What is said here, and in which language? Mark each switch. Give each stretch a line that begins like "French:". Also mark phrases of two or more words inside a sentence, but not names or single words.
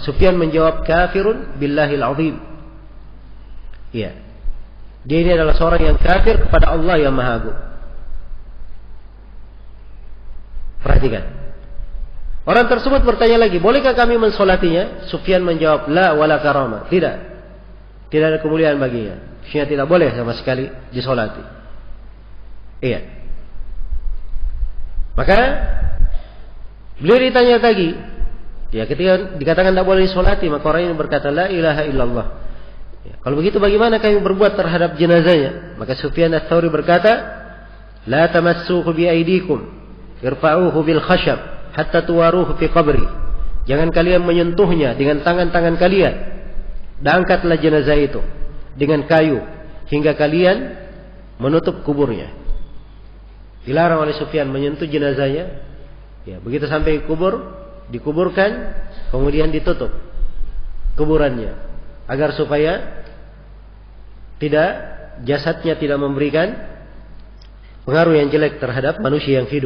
Indonesian: Sufyan menjawab,
Arabic: "كافر بالله العظيم."
Indonesian: Iya. Dia ini adalah seorang yang kafir kepada Allah yang Maha Agung. Perhatikan. Orang tersebut bertanya lagi, bolehkah kami mensolatinya? Sufyan menjawab,
Arabic: لا ولا كرامة.
Indonesian: Tidak. Tidak ada kemuliaan baginya. Maksudnya tidak boleh sama sekali disolati. Iya. Maka beliau ditanya lagi. Ya, ketika dikatakan tidak boleh disolati, maka orang ini berkata,
Arabic: لا إله إلا الله.
Indonesian: Ya, kalau begitu bagaimana kami berbuat terhadap jenazahnya? Maka Sufyan ats-Tsauri berkata,
Arabic: لا تمسوه بأيديكم ارفعوه بالخشب حتى تواروه في قبره.
Indonesian: Jangan kalian menyentuhnya dengan tangan-tangan kalian. Dan angkatlah jenazah itu dengan kayu hingga kalian menutup kuburnya. Dilarang oleh Sufyan menyentuh jenazahnya. Ya, begitu sampai kubur, dikuburkan, kemudian ditutup kuburannya agar supaya tidak jasadnya tidak memberikan pengaruh yang jelek terhadap manusia yang hidup.